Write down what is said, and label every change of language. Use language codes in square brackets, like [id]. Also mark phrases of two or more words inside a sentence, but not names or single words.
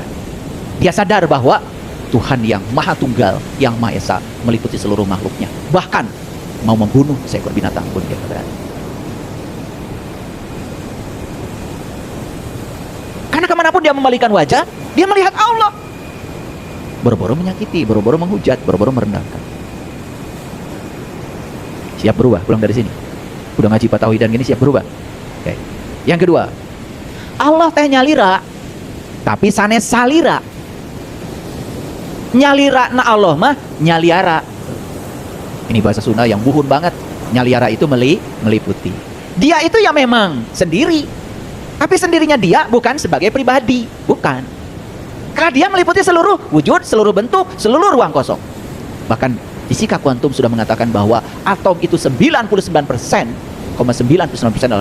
[id] Dia sadar bahwa Tuhan yang Maha Tunggal, yang Maha Esa meliputi seluruh makhluknya. Bahkan mau membunuh seekor binatang pun dia berani. Karena kemanapun dia membalikan wajah, dia melihat Allah. Boro-boro menyakiti, boro-boro menghujat, boro-boro merendahkan. Siap berubah pulang dari sini? Udah ngaji patauhidan gini siap berubah? Oke. Yang kedua, [su] Allah teh nyalira, tapi sanes salira. Nyalira na Allah mah nyaliara. [id] Ini bahasa Sunda yang buhun banget. Nyaliara itu meliputi. Dia itu ya memang sendiri. Tapi sendirinya dia bukan sebagai pribadi, bukan. Karena dia meliputi seluruh wujud, seluruh bentuk, seluruh ruang kosong. Bahkan fisika kuantum sudah mengatakan bahwa atom itu 99,99% adalah ruang kosong.